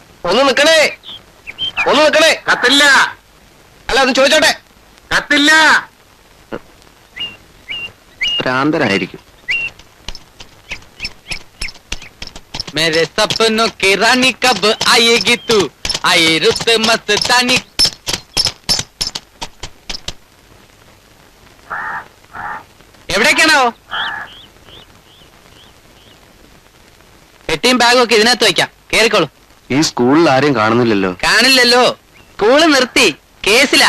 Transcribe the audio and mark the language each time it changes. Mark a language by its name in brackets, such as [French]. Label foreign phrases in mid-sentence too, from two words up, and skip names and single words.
[Malayalam] ഒന്ന് നിക്കണേ, ഒന്ന് നിക്കണേ. കത്തില്ല, അല്ല ഒന്ന് ചോദിച്ചോട്ടെ. കത്തില്ല. ഭ്രാന്തരായിരിക്കും. [Hindi] मेरे सपनों की रानी कब आएगी तू आई रुत मस्तानी എവിടേക്കാണോ? [Malayalam] പെട്ടിയും ബാഗും ഒക്കെ ഇതിനകത്ത് വയ്ക്കാം, കേറിക്കോളൂ. ഈ സ്കൂളിൽ ആരെയും കാണുന്നില്ലല്ലോ. കാണില്ലല്ലോ, സ്കൂള് നിർത്തി, കേസിലാ.